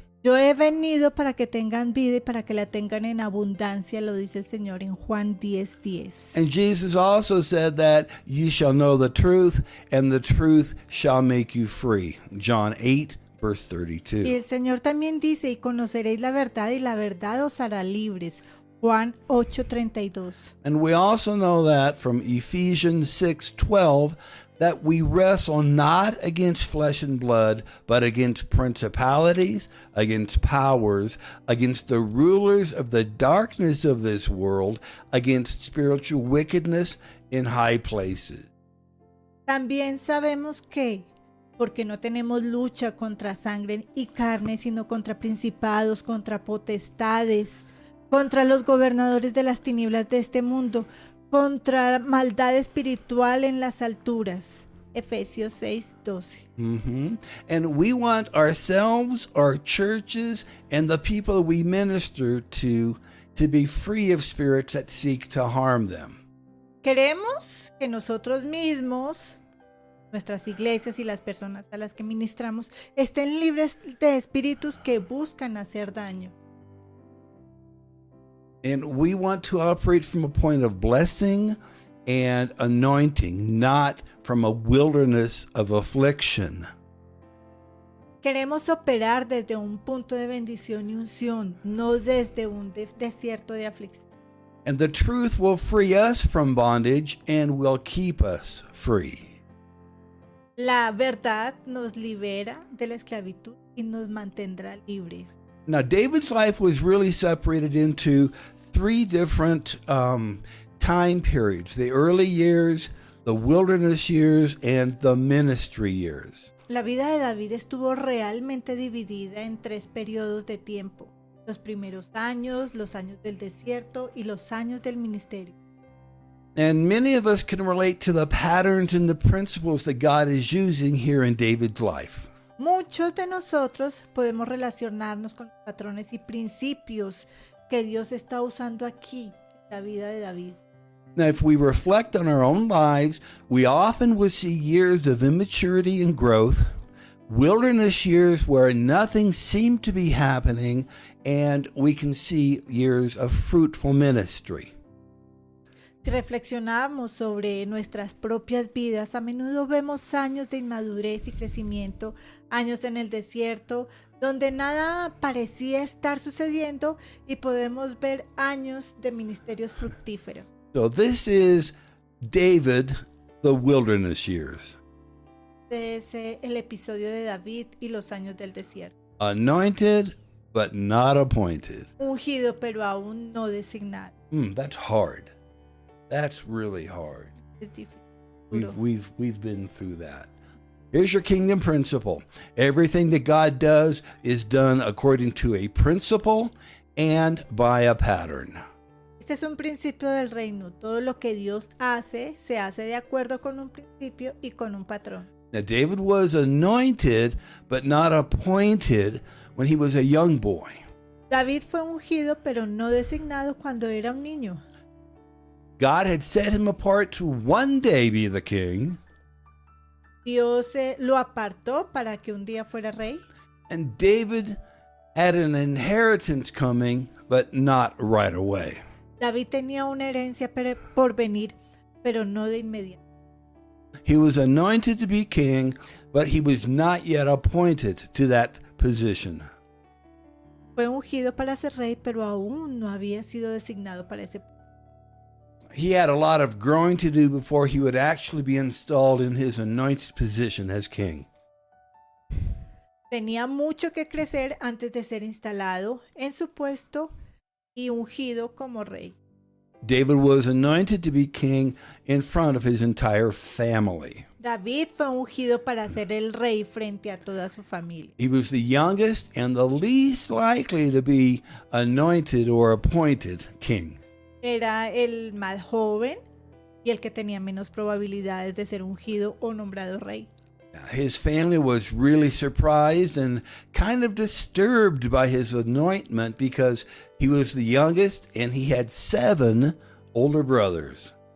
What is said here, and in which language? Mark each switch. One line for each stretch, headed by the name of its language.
Spanish: Yo he venido para que tengan vida y para que la tengan en abundancia, lo dice el Señor en Juan 10:10.
English: And Jesus also said that you shall know the truth, and the truth shall make you free. John 8, verse
Spanish: Y
English: 32.
Spanish: el Señor también dice, y conoceréis la verdad, y la verdad os hará libres. Juan 8:32.
English: And we also know that from Ephesians 6:12 that we wrestle not against flesh and blood, but against principalities, against powers, against the rulers of the darkness of this world, against spiritual wickedness in high places.
Spanish: También sabemos que, porque no tenemos lucha contra sangre y carne, sino contra principados, contra potestades, contra los gobernadores de las tinieblas de este mundo, contra maldad espiritual en las alturas. Efesios 6:12.
English: And we want ourselves, our churches, and the people we minister to be free of spirits that seek to harm them.
Spanish: Queremos que nosotros mismos, nuestras iglesias y las personas a las que ministramos, estén libres de espíritus que buscan hacer daño.
English: And we want to operate from a point of blessing and anointing, not from a wilderness of affliction.
Spanish: Queremos operar desde un punto de bendición y unción, no desde un desierto de aflicción.
English: And the truth will free us from bondage and will keep us free.
Spanish: La verdad nos libera de la esclavitud y nos mantendrá libres.
English: Now, David's life was really separated into three different time periods: the early years, the wilderness years, and the ministry years.
Spanish: La vida de David estuvo realmente dividida en 3 periodos de tiempo: los primeros años, los años del desierto y los años del ministerio.
English: And many of us can relate to the patterns and the principles that God is using here in David's life.
Spanish: Muchos de nosotros podemos relacionarnos con los patrones y principios que Dios está usando aquí en la vida de David.
English: Now, if we reflect on our own lives, we often will see years of immaturity and growth, wilderness years where nothing seemed to be happening, and we can see years of fruitful ministry.
Spanish: Si reflexionamos sobre nuestras propias vidas, a menudo vemos años de inmadurez y crecimiento, años en el desierto, donde nada parecía estar sucediendo, y podemos ver años de ministerios fructíferos.
English: So this is David, the wilderness years.
Spanish: Es el episodio de David y los años del desierto.
English: Anointed, but not appointed.
Spanish: Ungido, pero aún no designado.
English: That's hard. That's really hard.
Spanish: Es difícil. Duro.
English: We've been through that. Here's your kingdom principle. Everything that God does is done according to a principle and by a pattern.
Spanish: Este es un principio del reino. Todo lo que Dios hace, se hace de acuerdo con un principio y con un patrón.
English: Now, David was anointed, but not appointed when he was a young boy.
Spanish: David fue ungido, pero no designado cuando era un niño.
English: God had set him apart to one day be the king,
Spanish: Dios lo apartó para que un día fuera rey.
English: and David had an inheritance coming, but not right away.
Spanish: David tenía una herencia por venir, pero no de inmediato.
English: He was anointed to be king, but he was not yet appointed to that position.
Spanish: Fue ungido para ser rey, pero aún no había sido designado para ese puesto.
English: He had a lot of growing to do before he would actually be installed in his anointed position as king.
Spanish: Tenía mucho que crecer antes de ser instalado en su puesto y ungido como rey.
English: David was anointed to be king in front of his entire family.
Spanish: David fue ungido para ser el rey frente a toda su familia.
English: He was the youngest and the least likely to be anointed or appointed king.
Spanish: Era el más joven y el que tenía menos probabilidades de ser ungido o nombrado rey.
English: His family was really surprised and kind of disturbed by his anointment because he was the youngest and he had 7 older brothers.